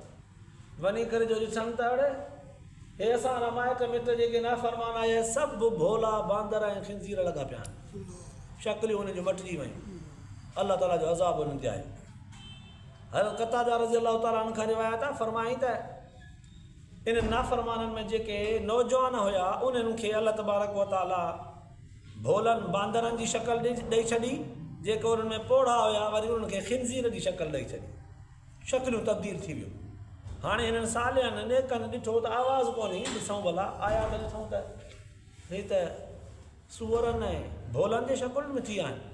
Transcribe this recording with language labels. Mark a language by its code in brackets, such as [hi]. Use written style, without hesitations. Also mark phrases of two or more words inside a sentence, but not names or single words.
[sd] वञी करे जो ॾिसनि त अड़े हे असां माइट मिट जेके नाफ़रमान आया सभु भोला बांदर ऐं खिंज़ीर लॻा पिया आहिनि, शक्लियूं हुनजूं मटिजी वयूं। अल्लाह ताला जो अज़ाब हुननि ते आयो। हर क़तादा रज़ी अल्लाह ताला खां रिवायत आहे, फरमाई त इन नाफ़रमाननि में जेके नौजवान हुया उन्हनि खे अल्लाह तबारक व तआला भोलनि बांदरनि जी शक्ल ॾेई छॾी, जेके उन्हनि में पोढ़ा हुया वरी उन्हनि खे खिंज़ीर जी शक्ल ॾेई छॾी, शक्लियूं तब्दील थी वियूं। हाणे हिननि सालियनि नेकनि ॾिठो त आवाज़ कोन्हे, ॾिसूं भला आया त ॾिसूं त हे त सूअरनि ऐं भोलनि जे शकुलनि में थी विया आहिनि।